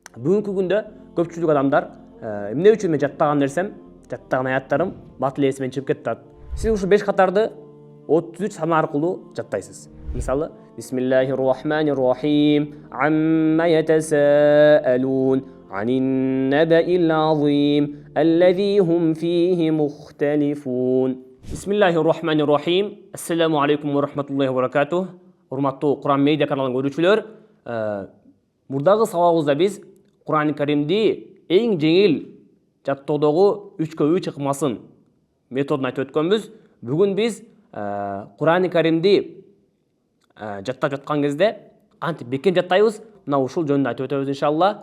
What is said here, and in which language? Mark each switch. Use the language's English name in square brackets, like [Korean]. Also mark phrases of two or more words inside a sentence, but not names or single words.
[Kyrgyz] Бүгүнкү күндө көпчүлүк адамдар эмне үчүн мен жаттаган нерсем, жаттаган аяттарым батыл эсимен чыгып кетип атат. Сиз ушул 5 катарды 33 саны аркылуу жаттайсыз. Мисалы, [Arabic] بسم الله الرحمن الرحيم عم يتساءلون عن النبإ العظيم الذي هم فيه مختلفون. بسم الله الرحمن الرحيم السلام عليكم ورحمة الله وبركاته. [Kyrgyz] Урматтуу Куран медиа каналын көрүүчүлөр, мурдагы сабагыбызда биз Куран Каримди эң жеңил жаттоодогу 3+3 ыкмасын методун айтып өткөнбүз. Бүгүн биз Куран Каримди жаттап жаткан кезде кантип бекем жаттайбыз, мына ушул жөнүндө айтып өтөбүз иншалла.